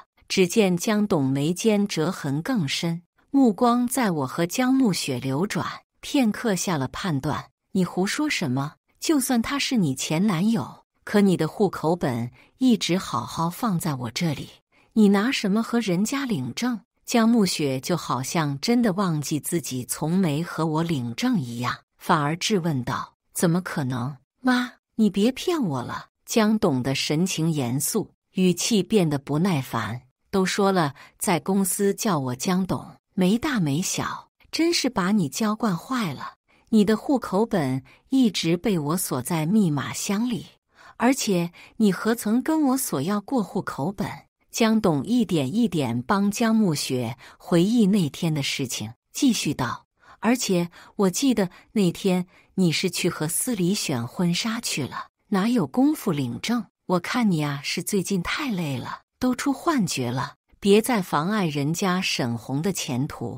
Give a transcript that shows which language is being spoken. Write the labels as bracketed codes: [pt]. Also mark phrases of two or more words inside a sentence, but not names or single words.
[zh] 只見江董眉間折痕更深，目光在我和江暮雪流轉，片刻下了判斷：你胡說什麼？就算他是你前男友，可你的戶口本一直好好放在我這裡，你拿什麼和人家領證？江暮雪就好像真的忘記自己從沒和我領證一樣，反而質問道：怎麼可能？媽，你別騙我了。江董的神情嚴肅，語氣變得不耐煩。都說了，在公司叫我江董，沒大沒小，真是把你嬌慣壞了。你的戶口本一直被我鎖在密碼箱裡，而且你何曾跟我索要過戶口本？江董一點一點幫江暮雪回憶那天的事情，繼續道：而且我記得那天你是去和司禮選婚紗去了，哪有功夫領證？我看你啊，是最近太累了，都出幻覺了，別再妨礙人家沈紅的前途。